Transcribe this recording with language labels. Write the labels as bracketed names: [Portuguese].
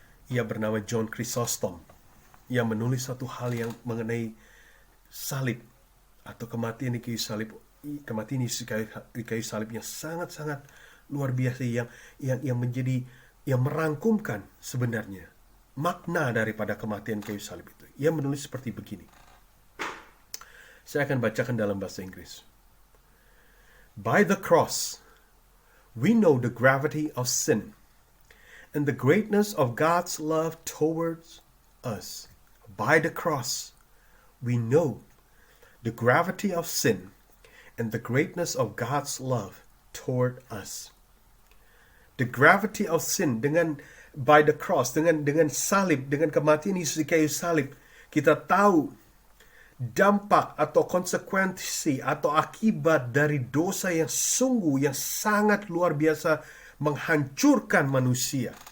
[Indonesian] Ia bernama John Chrysostom. Ia menulis satu hal yang mengenai salib atau kematian di kayu salib, kematian Yesus di kayu salib yang sangat-sangat luar biasa, yang merangkumkan sebenarnya makna daripada kematian kayu salib itu. Ia menulis seperti begini. Saya akan bacakan dalam bahasa Inggris. [English] By the cross, we know the gravity of sin and the greatness of God's love towards us. By the cross, we know the gravity of sin and the greatness of God's love toward us. The gravity of sin, by the cross, [Indonesian] dengan salib, dengan kematian Yesus di kayu salib, kita tahu dampak atau konsekuensi atau akibat dari dosa yang sungguh, yang sangat luar biasa menghancurkan manusia.